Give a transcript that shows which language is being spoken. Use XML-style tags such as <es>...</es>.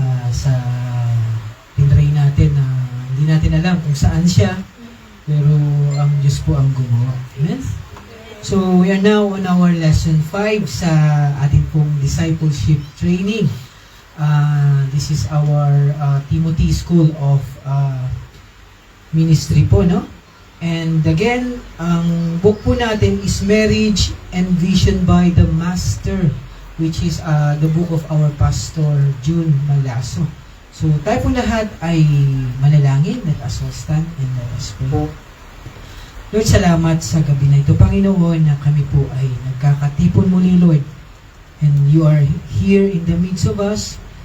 <tl>Sa tinray natin na hindi natin alam kung saan siya, pero ang Diyos po ang gumawa. Amen?</tl> <en>So, we are now on our lesson 5</en> <tl>sa ating pong</tl> <en>discipleship training. This is our Timothy School of Ministry po, no? And again,</en> <tl>ang book po natin</tl> <en>is Marriage and Vision by the Master, which is the book of our Pastor June Malaso.</en> <tl>So, tayo po lahat ay manalangin.</tl> <en>Let us all stand and let us pray.</en> <tl>Lord, salamat sa gabi na ito, Panginoon, na kami po ay nagkakatipon muli, Lord.</tl> <en>And you are here in the midst of us.</en>